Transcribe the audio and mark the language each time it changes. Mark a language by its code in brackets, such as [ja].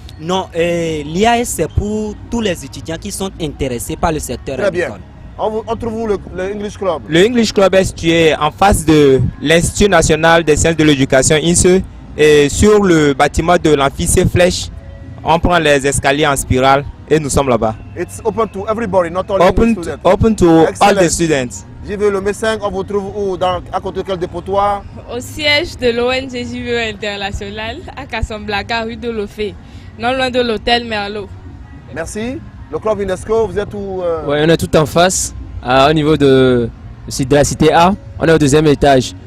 [fr] Non, l'IAS c'est pour tous les étudiants qui sont intéressés par le secteur Très agricole. Bien. On trouve où le English Club? Le English Club est situé en face de l'Institut national des sciences de l'éducation INSE et sur le bâtiment de l'amphi Flèche. On prend les escaliers en spirale et nous sommes là-bas. [en] It's open to everybody, not only students. Open to all the students. [fr] JVE Lomé 5, on vous trouve où? À côté de quel dépotoir? Au siège de l'ONG JVE International à Casablanca, rue de Lofé, non loin de l'hôtel Merlot. Merci. Le club UNESCO, vous êtes où? Oui, on est tout en face, au niveau de la cité A. On est au deuxième étage.